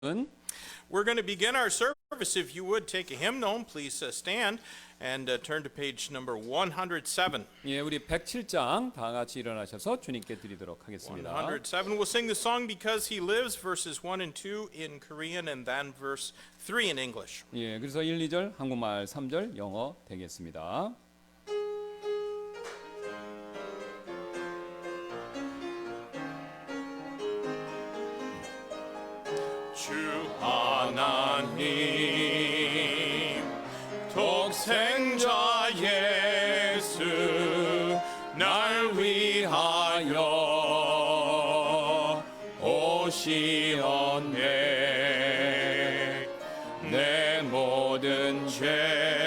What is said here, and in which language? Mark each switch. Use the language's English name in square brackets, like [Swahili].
[English] We're going to begin our service. If you would take a hymnal, please stand and turn to page number 107. [Korean] 예, 우리 107장 다 같이 일어나셔서 주님께 드리도록 하겠습니다. [English] 107. We'll sing the song Because He Lives, verses 1 and 2 in Korean and then verse 3 in English. [Korean] 예, 그래서 1, 2절 한국말, 3절 영어 되겠습니다. 주 하나님 독생자 예수 날 위하여 오시었네 내 모든 죄